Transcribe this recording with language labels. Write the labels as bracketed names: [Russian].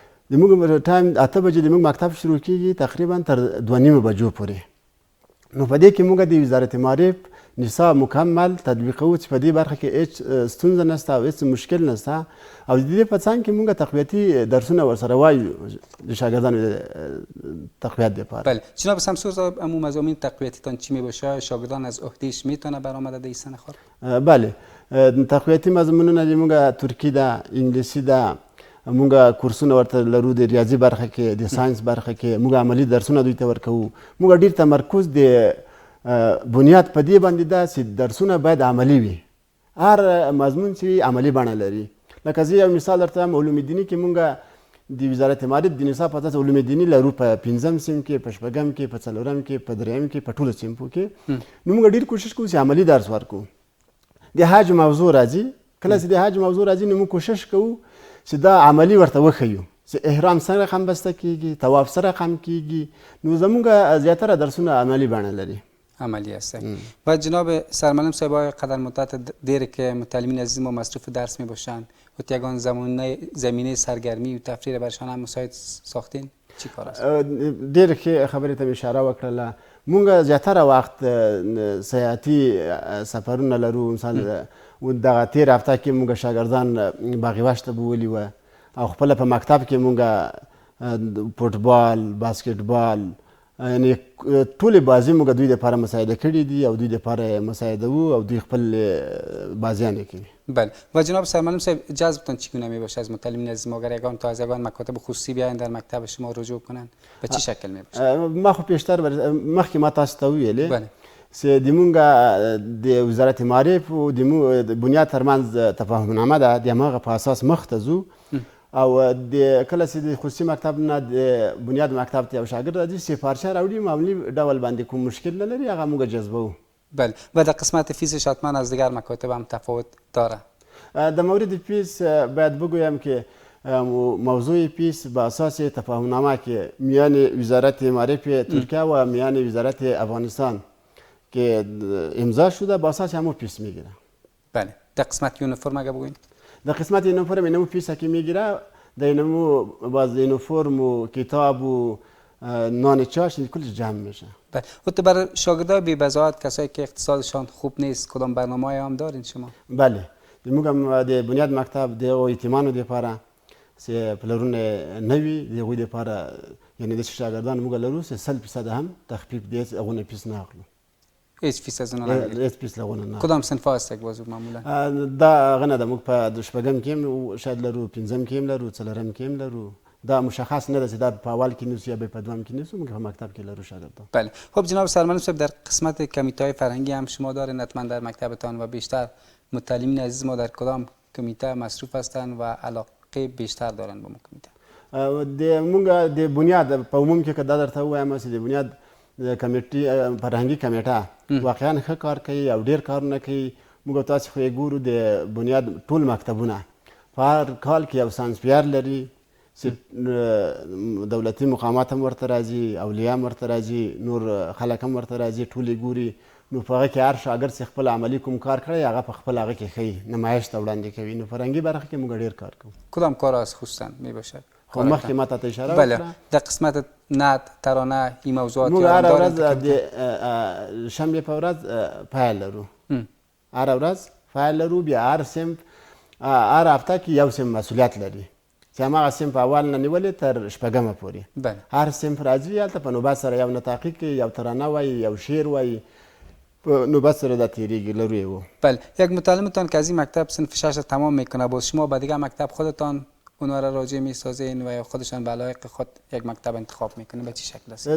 [Pashto] د موږ ټایم 8 بجې د موږ مکتب شروع کېږي تقریبا تر 2:30 بجو پورې. نو په دې کې موږ د وزارت معرف نصاب مکمل تطبیقوو چې په دې برخه کې هیڅ ستونزه نشته او هیڅ مشکل نشته. او د دې په څنګ کې موږ تقویتي درسونه ورسره وایو د شاګردانو تقویت دپاره. بله. [Persian] جناب سمسور صاحب، امو مضامین تقویتیتان چی می باشه؟ شاگردان از عهدهش میتونه برآمده در این سن خود؟ بله. [Pashto] تقویتي مضمونونه د موږ ترکی ده، انګلیسي ده، موږ کورسونه ورته لرو د ریاضي برخه کې، د ساینس برخه کې موږ عملي درسونه دوی ته ورکوو. موږ ډېر تمرکز د بنیاد په دې باندې ده چې درسونه باید عملي وي. هر مضمون چې عملي بڼه لري. لکه زه یو مثال درته وایم، علوم دیني کې موږ د وزارت معرف د نصاب په اساس علوم دیني لرو په 5م صنف کې، په 6م کې، په 4م کې، په 3م کې، په ټولو صنفو کې. نو موږ ډېر کوشش کوو چې عملي درس ورکوو. د حج موضوع راځي، کله چې د حج موضوع راځي نو موږ کوشش کوو چې دا عملي ورته وښیو چې احرام څنګه خمبسته کېږي، طواف سره خم کېږي. نو زموږ زیاتره درسونه عملي بڼه لري. [Persian] عملی هستن. و جناب سرمعلم صاحب، آیا قدر مدت دیره که متعلمین عزیز ما مصروف درس می باشن و یگان زمینه سرگرمی و تفریح برشان هم مساعد ساختین؟ چی کار است؟ [Pashto] ډېر ښې خبرې ته مې اشاره وکړله. موږ زیاتره وخت سیاحتي سفرونه لرو. مثلا دغه تېر هفته کې موږ شاګردان باغیوش ته بولي وه او خپله په مکتب کې موږ فوټبال، باسکټبال، یعنی ټولې بازۍ موږ دوی دپاره مساعده کړي دي او دوی دپاره مساعدوو او دوی خپل بازیانې کوي. [Persian] بله. و جناب سرمعلم صاحب، جذبتان چگونه می باشه از متعلمین عزیز ما؟ اگر یگان تا از یگان مکاتب خصوصی بیاین در مکتب شما رجوع کنن به چه شکل می باشه؟ ما خو پیشتر [Pashto] مخکې ما تاسو ته وویلې چې زمونږ د وزارت معارف او د بنیاد ترمنځ تفاهمنامه ده د هماغه په اساس مخ ته ځو او کله چې د خصوصي مکتب نه د بنیاد مکتب ته یو شاګرد راځي سفارشه راوړي معمولی ډول باندې کوم مشکل نه لري هغه موږ جذبوو. [Persian] بله و در قسمت فیسش حتما از دیگر مکاتب هم تفاوت داره. در مورد فیس باید بگویم که موضوع فیس به اساس تفاهمنامه که میان وزارت معارف ترکیه و میان وزارت افغانستان که امضا شده به اساس همون فیس میگیره. بله در قسمت یونیفرم اگه بگوین؟ در قسمت یونیفرم اینمو فیس که میگیره در اینمو باز یونیفرم و کتاب و نان چاش کلش جمع میشه. بله و تو برای شاگردای بی بضاعت کسایی که اقتصادشان خوب نیست کدام برنامه‌ای هم دارین شما؟ [Pashto] بله موږ د بنیاد مکتب د ایتمانو لپاره چې پلرون نوي د هغوی لپاره یعنی د شاګردانو موږ لرو چې 100% هم تخفیف دی هغونه فیس نه اخلو. [Persian] هیچ فیس از اونا نمیگیرید؟ [Pashto] هیچ فیس لغونه نه. [Persian] کدام صنف هست یک بازو معمولا؟ [Pashto] دا هغه نه ده موږ په شپږم کې هم شاید لرو پنځم کې هم لرو څلورم کې هم لرو دا مشخص نه ده چې دا په اول کې نیسو یا په دوم کې نیسو موږ په مکتب کې لرو شاګردان. [Persian] بله خب جناب سرمنو صاحب در قسمت کمیته فرهنگی هم شما دارین حتما در مکتبتان و بیشتر متعلمین عزیز ما در کدام کمیته مصروف هستند و علاقه بیشتر دارن به کمیته؟ [Pashto] موږ د بنیاد په عموم کې که دا درته ووایم چې د بنیاد کمیټې فرهنګي کمیټه واقعا ښه کار کوي او ډېر کارونه کوي. موږ تاسې خو یې ګورو د بنیاد ټول مکتبونه په هر کال کې یو ساینسپیار لري چې دولتي مقامات هم ورته راځي اولیاء هم ورته راځي نور خلک هم ورته راځي ټول یې ګوري نو په هغه کې هر شاګرد چې خپل عملي کوم کار کړی هغه په خپل هغه کې ښیي نمایش ته وړاندې کوي. نو فرهنګي برخه کې موږ ډېر کار کوو. [Persian] کدام کار از خصوصا می باشد؟ [Pashto] خب مخکې ما ته اشاره وکړه. [Persian] بله در قسمت نعت ترانه این موضوعات [Pashto] موږ هره ورځ د شنبې په ورځ فایل لرو. هره ورځ فایل لرو بیا هر صنف هر هفته کې یو صنف مسؤلیت لري چې هماغه صنف اول نه نیولې تر شپږمه پورې [Persian] بله [Pashto] هر صنف راځي هلته په نوبت سره یو نطاقي کوي یو ترانه وایي یو شعر وایي په نوبت سره دا تیریږي لرو یې و. [Persian] بله یک متعلمتان که از این مکتب صنف 6 تمام میکنه باز شما به دیگه مکتب خودتان اونا را راجع میسازین و خودشان به علایق خود یک مکتب انتخاب میکنه به چه شکل است؟